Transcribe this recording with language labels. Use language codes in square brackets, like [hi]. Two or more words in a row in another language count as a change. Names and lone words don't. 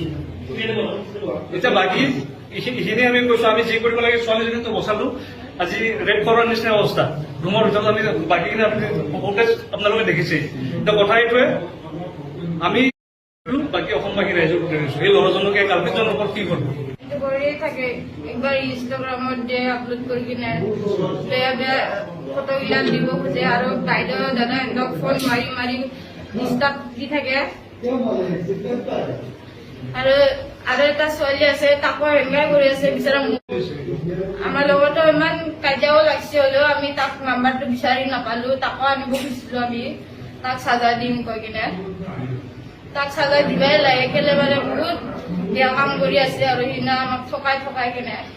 [as] এতিয়া বাকী এইখিনি আমি কৈছো, আমি যি কৰিব লাগে ছোৱালীজনীতো বচালো, আজি ৰেপ কৰাৰ নিচিনা অৱস্থা। ৰুমৰ ভিতৰত আমি বাকীখিনি আপোনালোকে দেখিছেই। এতিয়া কথা এইটোৱে, আমি বাকী অসমবাসী ৰাইজক ধৰিছো এই ল'ৰাজনকে কালপিতজনৰ ওপৰত কি কৰিব থাকে। একবার ইনস্টাগ্রামত যে আপলোড করে কিনে বেয়া বেয়া ফটোগিলা দিব খুঁজে, আর বাইদেউ দাদা এনক ফোন মারি মারি ডিস্টার্ব দি থাকে। আৰু এটা ছোৱালী আছে, তাকো হেংগাই কৰি আছে বিচাৰা। আমাৰ লগতো ইমান কাজিয়াও লাগছে, হলেও আমি তাক নাম্বাৰটো বিচাৰি নাপালো। তাকো আনিব খুজিছিলো, আমি তাক সাজা দিম কৈ কিনে। তাক সাজা দিবাই লাগে, কেলে মানে বহুত বেয়া কাম কৰি আছে আৰু সিদিনা আমাক ঠকাই কিনে।